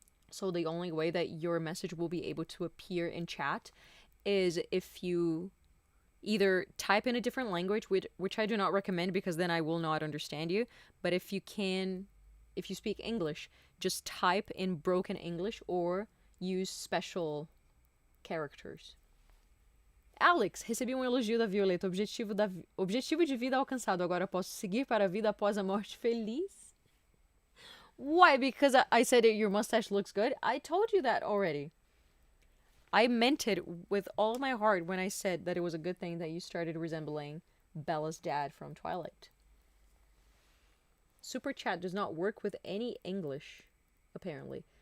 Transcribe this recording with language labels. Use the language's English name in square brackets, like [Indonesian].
[English] So the only way that your message will be able to appear in chat is if you either type in a different language, which I do not recommend because then I will not understand you. But if you speak English, just type in broken English or use special characters. [Portuguese] Alex, recebi um elogio da Violeta. Objetivo de vida alcançado. Agora posso seguir para a vida após a morte feliz? [English] Why? Because I said your mustache looks good? I told you that already. I meant it with all my heart when I said that it was a good thing that you started resembling Bella's dad from Twilight. Super chat does not work with any English, apparently.